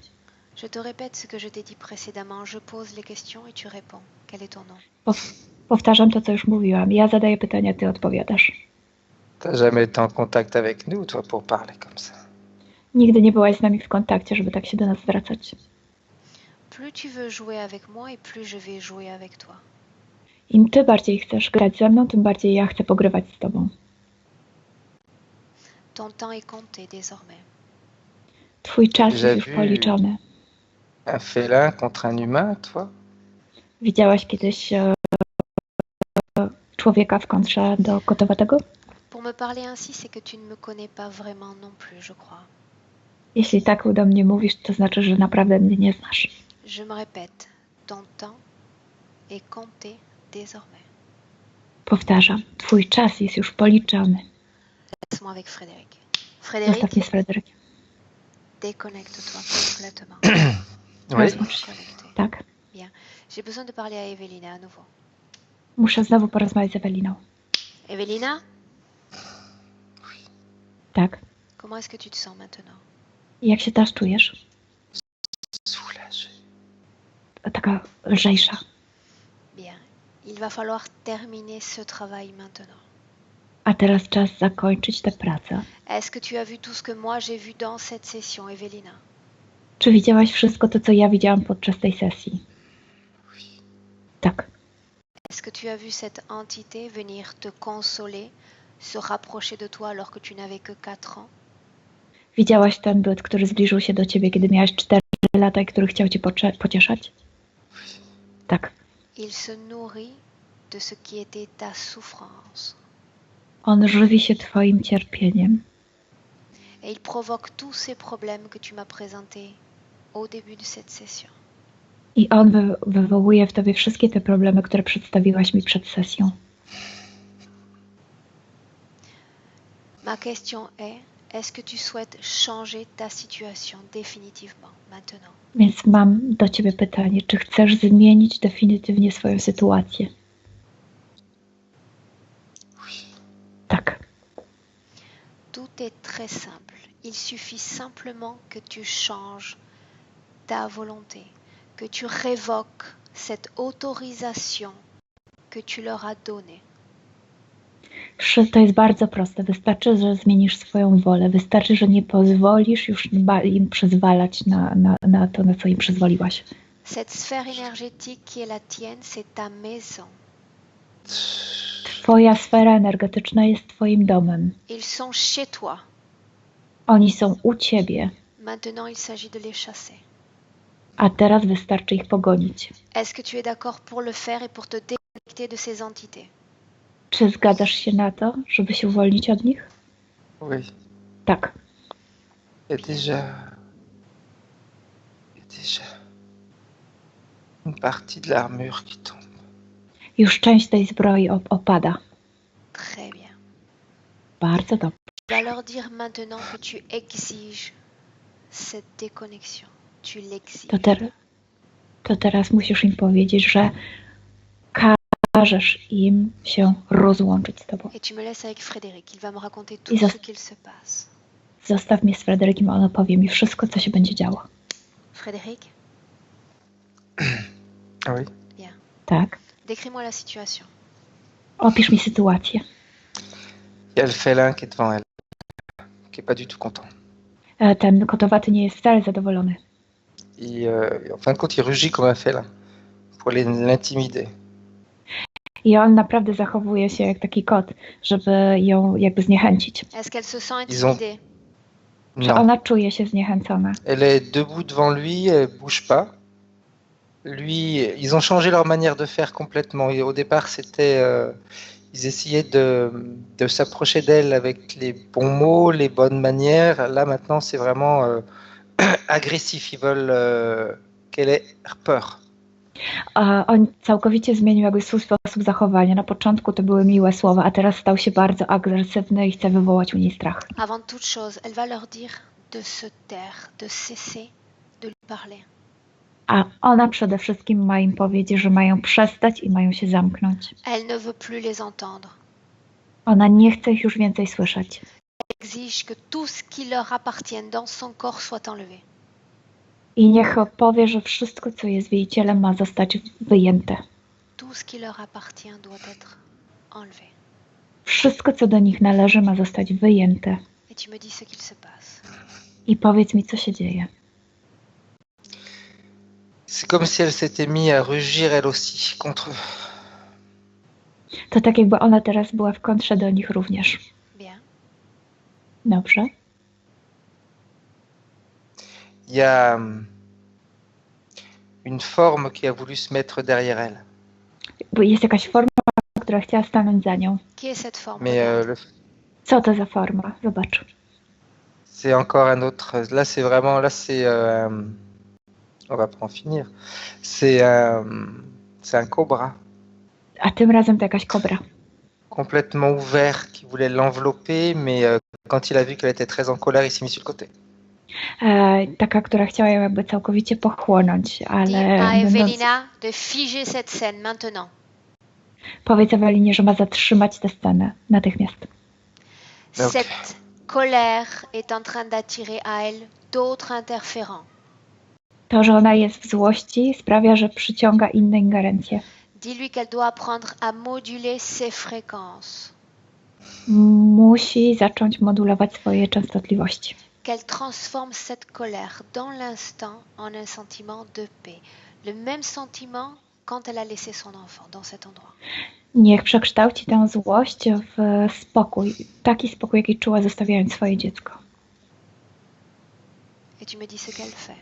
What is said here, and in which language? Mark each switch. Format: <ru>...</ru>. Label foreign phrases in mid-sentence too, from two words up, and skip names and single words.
<fr>Je te répète ce que je t'ai dit précédemment. Je pose les questions et tu réponds. Quel est ton nom?</fr> <pl>Powtarzam to, co już mówiłam. Ja zadaję pytania, ty odpowiadasz.</pl> <fr>T'as jamais été en contact avec nous, toi, pour parler comme ça?</fr> <pl>Nigdy nie byłaś z nami w kontakcie, żeby tak się do nas zwracać.</pl> <fr>Plus tu veux jouer avec moi et plus je vais jouer avec toi.</fr> <pl>Im ty bardziej chcesz grać ze mną, tym bardziej ja chcę pogrywać z tobą.</pl> <fr>Ton temps est compté désormais.</fr> <pl>Twój czas jest już policzony.</pl> <fr>Un félin contre un humain, toi?</fr> <pl>Widziałaś kiedyś człowieka w kontrze do kotowatego?</pl> <fr>Pour me parler ainsi, c'est que tu ne me connais pas vraiment non plus, je crois.</fr> <pl>Jeśli tak do mnie mówisz, to znaczy, że naprawdę mnie nie znasz.</pl> <fr>Je me répète, ton temps est compté désormais.</fr> <pl>Powtarzam, twój czas jest już policzony.</pl> <fr>Laisse-moi avec Frédéric. Frédéric,</fr> <pl>Zostaw mnie z Fryderykiem.</pl> <fr>déconnecte-toi complètement. Oui.</fr> <pl>Rozłącz się.</pl> <fr>Connecté.</fr> <pl>Tak.</pl> <fr>Bien. J'ai besoin de parler à Evelina à nouveau.</fr> <pl>Muszę znowu porozmawiać z Eweliną.</pl> <fr>Evelina,</fr> <pl>Tak.</pl> <fr>comment est-ce que tu te sens maintenant?</fr> <pl>Jak się teraz czujesz?</pl> <fr>Soulagé.</fr> <pl>Taka lżejsza.</pl> <fr>Bien. Il va falloir terminer ce travail maintenant.</fr> <pl>A teraz czas zakończyć tę pracę.</pl> <fr>Est-ce que tu as vu tout ce que moi j'ai vu dans cette session, Evelina?</fr> <pl>Czy widziałaś wszystko to, co ja widziałam podczas tej sesji? Tak.</pl> <fr>Est-ce que tu as vu cette entité venir te consoler, se rapprocher de toi alors que tu n'avais que 4 ans?</fr> <pl>Widziałaś ten byt, który zbliżył się do ciebie, kiedy miałaś 4 lata i który chciał cię pocieszać? Tak.</pl> <fr>Il se nourrit de ce qui était ta souffrance.</fr> <pl>On żywi się twoim cierpieniem.</pl> <fr>Et il provoque tous ces problèmes que tu m'as présentés au début de cette session.</fr> <pl>I on wywołuje w tobie wszystkie te problemy, które przedstawiłaś mi przed sesją.</pl> <fr>Ma question est-ce que tu souhaites changer ta situation définitivement maintenant?</fr> <pl>Więc mam do ciebie pytanie, czy chcesz zmienić definitywnie swoją sytuację? Tak.</pl> <fr>Tout est très simple. Il suffit simplement que tu changes ta volonté, que tu révoques cette autorisation que tu leur as donnée.</fr> <pl>To jest bardzo proste. Wystarczy, że zmienisz swoją wolę. Wystarczy, że nie pozwolisz już im przyzwalać na to, na co im przyzwoliłaś.</pl> <fr>Cette sphère énergétique qui est la tienne, c'est ta maison.</fr> <pl>Twoja sfera energetyczna jest twoim domem.</pl> <fr>Ils sont chez toi.</fr> <pl>Oni są u ciebie.</pl> <fr>Maintenant, il s'agit de les chasser.</fr> <pl>A teraz wystarczy ich pogonić.</pl> <fr>Est-ce que tu es d'accord pour le faire et pour te déconnecter de ces entités?</fr> <pl>Czy zgadzasz się na to, żeby się uwolnić od nich?</pl> <fr>Oui.</fr> <pl>Tak.</pl> <fr>Il y a déjà une partie de l'armure qui tombe.</fr> <pl>Już część tej zbroi opada.</pl> <fr>Très bien.</fr> <pl>Bardzo dobrze.</pl> <fr>Tu vas leur dire maintenant que tu exiges cette déconnexion. Tu l'exiges.</fr> <pl>To teraz musisz im powiedzieć, że każesz im się rozłączyć z tobą.</pl> <fr>Et tu me laisses avec Frédéric. Il va me raconter tout ce qu'il se passe.</fr> <pl>Zostaw mnie z Fryderykiem, on opowie mi wszystko, co się będzie działo.</pl> <fr>Frédéric? Oui. Bien.</fr> <pl>Tak.</pl> <fr>Décris-moi la situation.</fr> <pl>Opisz mi sytuację.</pl> <fr>Il y a le félin qui est devant elle, qui est pas du tout content.</fr> <pl>Ten kotowaty nie jest wcale zadowolony.</pl> <fr>Et en fin de compte, il rugit comme un félin pour l'intimider.</fr> <pl>I on naprawdę zachowuje się jak taki kot, żeby ją jakby zniechęcić.</pl> <fr>Est-ce qu'elle se sent Ils ont- intimidée?</fr> <pl>Czy</pl> <fr>Non.</fr> <pl>ona czuje się zniechęcona?</pl> <fr>Elle est debout devant lui, elle bouge pas. Lui, ils ont changé leur manière de faire complètement. Et au départ, ils essayaient de s'approcher d'elle avec les bons mots, les bonnes manières. Là, maintenant, c'est vraiment agressif. Ils veulent qu'elle ait peur.</fr> <pl>A on całkowicie zmienił jakby swój sposób zachowania. Na początku to były miłe słowa, a teraz stał się bardzo agresywny i chce wywołać u niej strach.</pl> <fr>Avant toute chose, elle va leur dire de se taire, de cesser de lui parler.</fr> <pl>A ona przede wszystkim ma im powiedzieć, że mają przestać i mają się zamknąć.</pl> <fr>Elle ne veut plus les entendre.</fr> <pl>Ona nie chce ich już więcej słyszeć.</pl> <fr>Elle exige que tout ce qui leur appartient dans son corps soit enlevé.</fr> <pl>I niech powie, że wszystko, co jest w jej ciele, ma zostać wyjęte.</pl> <fr>Tout ce qui leur appartient doit être enlevé.</fr> <pl>Wszystko, co do nich należy, ma zostać wyjęte.</pl> <fr>Et tu me dis ce qu'il se passe.</fr> <pl>I powiedz mi, co się dzieje.</pl> <fr>C'est comme si elle s'était mise à rugir elle aussi contre eux.</fr> <pl>To tak jakby ona teraz była w kontrze do nich również.</pl> <fr>Bien.</fr> <pl>Dobrze?</pl> <fr>Il y a une forme qui a voulu se mettre derrière elle.</fr> <pl>Bo jest jakaś forma, która chciała stanąć za nią.</pl> <fr>Qui est cette forme? Mais</fr> <pl>Co to za forma? Zobacz.</pl> <fr>c'est encore un autre. Là, c'est vraiment. Là, c'est. On va pas en finir. C'est un cobra</fr> <pl>A tym razem to jakaś kobra.</pl> <fr>complètement ouvert qui voulait l'envelopper, mais quand il a vu qu'elle était très en colère, il s'est mis sur le côté.</fr> <pl>Taka, która chciała ją jakby całkowicie pochłonąć,</pl> <fr>Dis</fr> <pl>ale</pl> <fr>à</fr> <pl>będąc,</pl> <fr>Evelina de figer cette scène maintenant.</fr> <pl>powiedz Ewelinie, że ma zatrzymać tę scenę natychmiast.</pl> <fr>Ok. Cette colère est en train d'attirer à elle d'autres interférents.</fr> <pl>To, że ona jest w złości, sprawia, że przyciąga inne ingerencje.</pl> <fr>Dis-lui qu'elle doit apprendre à moduler ses fréquences,</fr> <pl>Musi zacząć modulować swoje częstotliwości.</pl> <fr>qu'elle transforme cette colère dans l'instant en un sentiment de paix. Le même sentiment quand elle a laissé son enfant dans cet endroit.</fr> <pl>Niech przekształci tę złość w spokój. Taki spokój, jaki czuła, zostawiając swoje dziecko.</pl> <fr>Et tu me dis ce qu'elle fait.</fr>